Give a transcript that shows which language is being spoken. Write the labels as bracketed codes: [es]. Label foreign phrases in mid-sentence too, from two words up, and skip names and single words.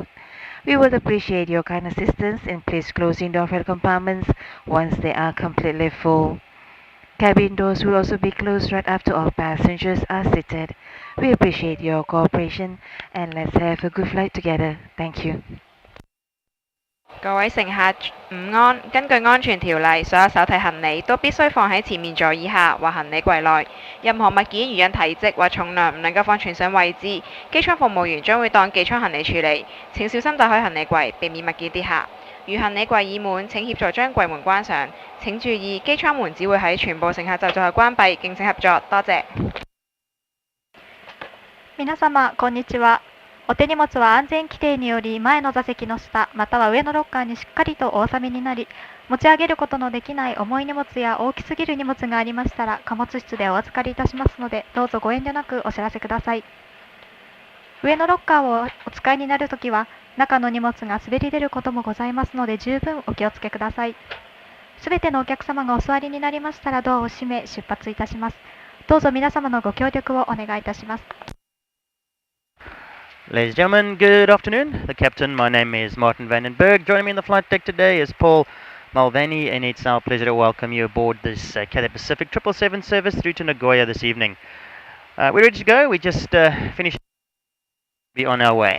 [en] We would appreciate your kind assistance in please closing the overhead compartments once they are completely full. Cabin doors will also be closed right after all passengers are seated. We appreciate your cooperation and let's have a good flight together. Thank you. [yue] 各位乘客午安，根據安全條例，所有手提行李都必須放喺前面座椅下或行李櫃內。任何物件如因體積或重量唔能夠放全上位置，機艙服務員將會當寄艙行李處理。請小心打開行李櫃，避免物件跌下。如行李櫃已滿，請協助將櫃門關上。請注意，機艙門只會喺全部乘客就座後關閉，敬請合作，多謝。 [ja] 皆様、こんにちは。お手荷物は安全規定により前の座席の下または上のロッカーにしっかりとお納めになり、持ち上げることのできない重い荷物や大きすぎる荷物がありましたら貨物室でお預かりいたしますので、どうぞご遠慮なくお知らせください。上のロッカーをお使いになるときは中の荷物が滑り出ることもございますので、十分お気をつけください。すべてのお客様がお座りになりましたらドアを閉め出発いたします。どうぞ皆様のご協力をお願いいたします。 [en] Ladies and gentlemen, good afternoon. The captain, my name is Martin Vandenberg. Joining me in the flight deck today is Paul Malvani, and it's our pleasure to welcome you aboard this Cathay Pacific 777 service through to Nagoya this evening. We're ready to go. We just finished. Be on our way.